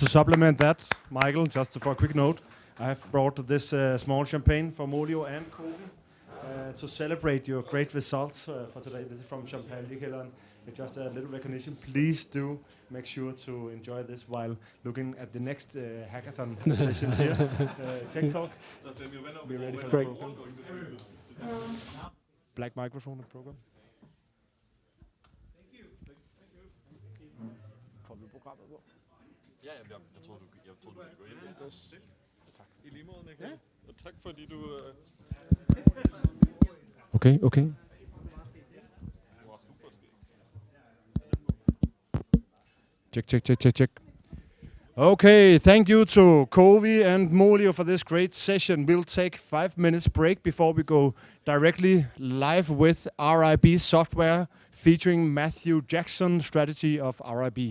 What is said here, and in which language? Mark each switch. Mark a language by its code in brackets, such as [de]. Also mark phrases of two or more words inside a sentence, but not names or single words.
[en] And to supplement that, Michael, just for a quick note, I have brought this small champagne for Molio and Kobe to celebrate your great results for today. This is from Champagne-kælderen. It's just a little recognition. Please do make sure to enjoy this while looking at the next hackathon sessions here. Tech Talk. Be ready for the program. Black microphone program. [da] Ja, jeg troede, du ville gå ind. Yes. Tak. I lige måde, Nick. Ja. Og tak fordi du... [en] Okay. Check. Okay, thank you to Kovi and Molio for this great session. We'll take 5 minutes break before we go directly live with RIB software featuring Matthew Jackson, strategy of RIB.